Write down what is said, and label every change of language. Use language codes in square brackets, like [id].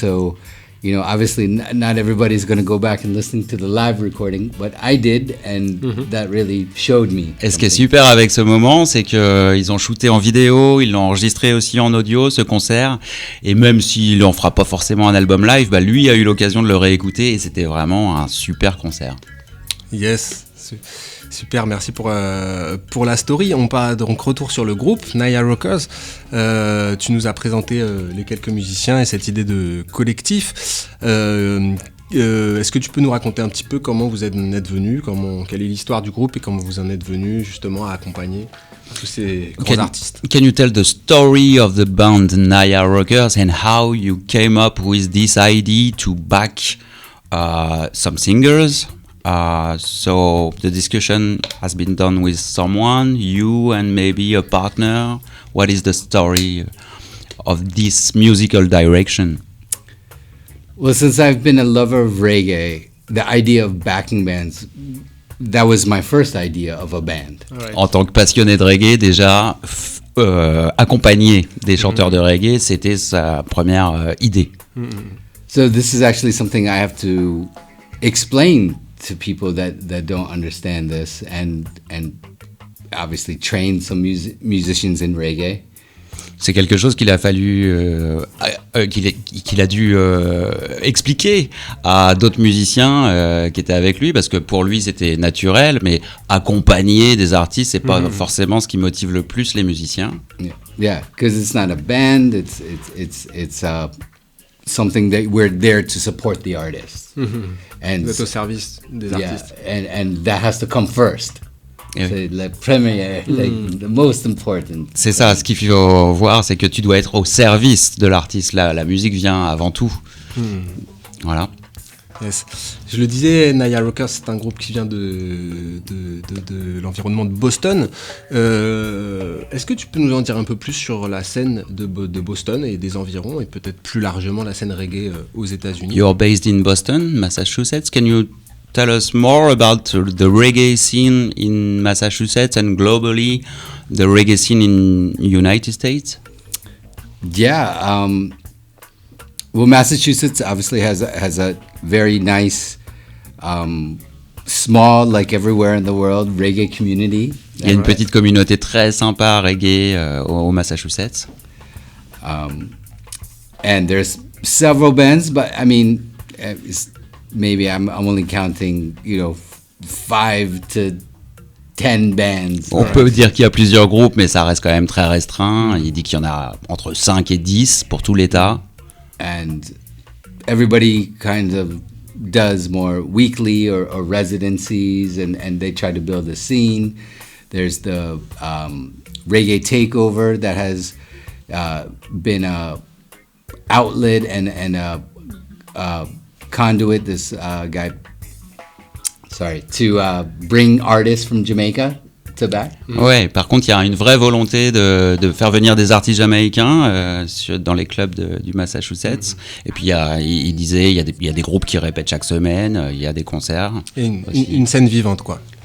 [en] So, obviously not everybody's going to go back and listen to the live recording, but I did, and that really showed me. [fr] Et ce qui est [en] something. [fr] super avec ce moment, c'est qu'ils ont shooté en vidéo, ils l'ont enregistré aussi en audio, ce concert. Et même s'il en fera pas forcément un album live, bah lui a eu l'occasion de le réécouter et c'était vraiment un super concert. Yes, super, merci pour la story. On part donc retour sur le groupe Naya Rockers. Tu nous as présenté les quelques musiciens et cette idée de collectif. Est-ce que tu peux nous raconter un petit peu comment vous êtes venus, quelle est l'histoire du groupe et comment vous en êtes venus justement à accompagner tous ces grands artistes? [en] Can you tell the story of the band Naya Rockers and how you came up with this idea to back some singers? So the discussion has been done with someone, you and maybe a partner. What is the story of this musical direction? Well, since I've been a lover of reggae, the idea of backing bands, that was my first idea of a band. Right. [fr] En tant que passionné de reggae, déjà, accompagner des chanteurs de reggae, c'était sa première idée. [en] So this is actually something I have to explain to people that don't understand this, and obviously train some musicians in reggae. [fr] C'est quelque chose qu'il a fallu, qu'il a dû expliquer à d'autres musiciens qui étaient avec lui, parce que pour lui c'était naturel, mais accompagner des artistes, c'est pas forcément ce qui motive le plus les musiciens. [en] Yeah, because it's not a band. It's something that we're there to support the artists, and [fr] Vous êtes au service des artistes. [en] and that has to come first. [fr] Et C'est la première, [en] like the most important. [fr] c'est ça, ce qu'il faut voir, c'est que tu dois être au service de l'artiste. La musique vient avant tout. Voilà. [en] Yes. [fr] Je le disais, Naya Rockers, c'est un groupe qui vient de l'environnement de Boston. Est-ce que tu peux nous en dire un peu plus sur la scène de Boston et des environs, et peut-être plus largement la scène reggae aux États-Unis? [en] You're based in Boston, Massachusetts. Can you tell us more about the reggae scene in Massachusetts and globally the reggae scene in United States? Yeah. Well, Massachusetts obviously has a very nice, small, like everywhere in the world, reggae community. [fr] Il y a une petite communauté très sympa reggae au Massachusetts. [en] And there's several bands, but I mean, maybe I'm only counting, 5 to 10 bands. [fr] On peut dire qu'il y a plusieurs groupes, mais ça reste quand même très restreint. Il dit qu'il y en a entre 5 et 10 pour tout l'État. [en] And everybody kind of does more weekly or residencies, and they try to build a scene. There's the Reggae Takeover that has been a outlet and a conduit, this guy, to bring artists from Jamaica to back. [fr] Ouais, par contre, il y a une vraie volonté de faire venir des artistes jamaïcains dans les clubs du Massachusetts. Et puis, il disait, il y a des groupes qui répètent chaque semaine, il y a des concerts. Et une scène vivante, quoi.